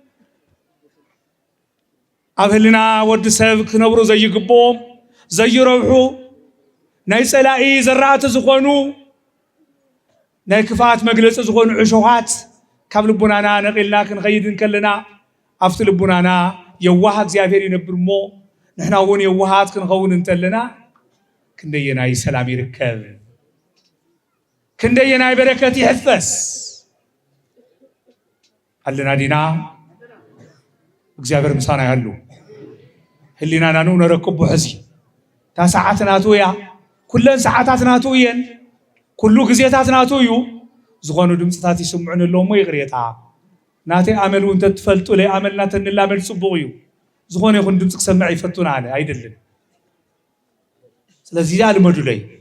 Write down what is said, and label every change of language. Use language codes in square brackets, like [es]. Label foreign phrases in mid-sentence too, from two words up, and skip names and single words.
[ti] ኣብ ህልና ወዲ ሰብ ክነብሩ ዘይግቦም ዘይረብሑ ናይ ጸላኢ ዘራእቲ ዝኾኑ ናይ ክፍኣት መግለፂ ዝኾኑ ዕሾኻት ካብ ልቡናና ነቂልና ክንኸይድን ከለና ኣብቲ ልቡናና የዋህ እግዚአብሔር ይነብር እሞ ንሕና እውን የዋሃት ክንኸውን እንተለና ክንደየናይ ሰላም ይርከብ፣ ክንደየናይ በረከት ይሕፈስ ኣለና ዲና። እግዚአብሔር ምሳና ያሉ ህሊናና ነው ነረክቦ ሕዚ ታ ሰዓት ናቱ እያ፣ ኩለን ሰዓታት ናቱ እየን፣ ኩሉ ግዜታት ናቱ እዩ። ዝኾኑ ድምፅታት ይስምዑን ኣለዎ ሞ ይቕሬታ ናተይ ኣመል እውን ተትፈልጡ ለይ ኣመልና ተንላመድ ጽቡቕ እዩ። ዝኾነ ይኹን ድምፂ ክሰምዕ ይፈቱን ኣነ ኣይደልን። ስለዚ ኣልመዱለይ